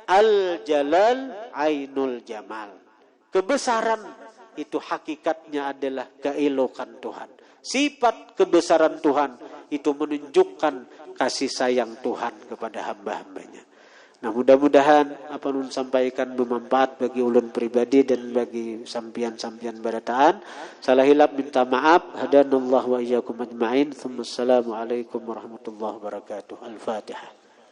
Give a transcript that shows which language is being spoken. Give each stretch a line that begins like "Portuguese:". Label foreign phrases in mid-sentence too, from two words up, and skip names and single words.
Arabic: الجلال عين الجمال.
Indonesian: Kebesaran itu hakikatnya adalah keelokan Tuhan. Sifat kebesaran Tuhan itu menunjukkan kasih sayang Tuhan kepada hamba-hambanya.
Banjar: Nah, mudah-mudahan apa nun sampaikan bermanfaat bagi ulun pribadi dan bagi sampian-sampian barataan. Salah hilap minta maaf.
Arabic: هدانا الله وإياكم أجمعين. السلام عليكم ورحمة الله وبركاته. Al-Fatihah.